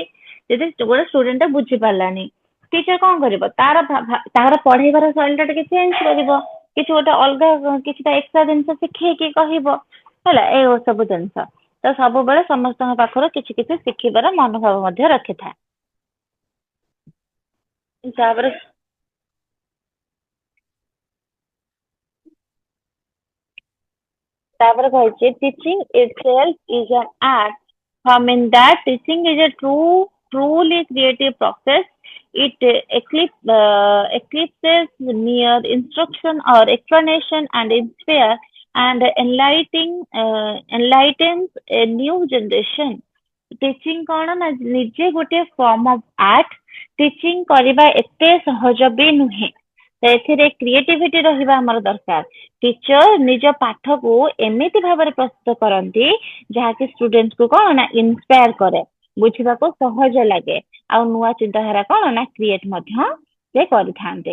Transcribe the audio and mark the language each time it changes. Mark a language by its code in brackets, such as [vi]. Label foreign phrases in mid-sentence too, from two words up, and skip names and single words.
[or] ଯଦି ଗୋଟେ ଷ୍ଟୁଡେଣ୍ଟ ଟା ବୁଝି ପାରିଲାନି ଟିଚର କଣ କରିବ, ତାର ପଢେଇବାର ଶୈଳୀ ଟା ଟିକେ ଚେଞ୍ଜ କରିବ, କିଛି ଗୋଟେ ଅଲଗା କିଛିଟା ଏକ୍ସଟ୍ରା ଜିନିଷ ଶିଖେଇକି କହିବ ହେଲା। ଏଇ ସବୁ ଜିନିଷ ତ ସବୁବେଳେ ସମସ୍ତଙ୍କ ପାଖରୁ କିଛି କିଛି ଶିଖିବାର ମନୋଭାବ ମଧ୍ୟ ରଖିଥାଏ। ତାପରେ ତାପରେ କହିଛି [en] teaching itself is an art, mean that teaching is a truly creative process। It eclipses mere instruction or explanation and inspire and enlightens a new generation। [or] ଟିଚିଂ କଣ ନା ନିଜେ ଗୋଟେ [en] form of art. [or] ଟିଚିଂ କରିବା ଏତେ ସହଜ ବି ନୁହେଁ, ଏଥିରେ କ୍ରିଏଟିଭିଟି ରହିବା ଆମର ଦରକାର। ଟିଚର ନିଜ ପାଠକୁ ଏମିତି ଭାବରେ ପ୍ରସ୍ତୁତ କରନ୍ତି ଯାହାକି ଷ୍ଟୁଡେଣ୍ଟକୁ କଣ ନା ଇନ୍ସପାୟାର କରେ, ବୁଝିବାକୁ ସହଜ ଲାଗେ ଆଉ ନୂଆ ଚିନ୍ତାଧାରା କଣ ନା କ୍ରିଏଟ ମଧ୍ୟ ସେ କରିଥାନ୍ତି।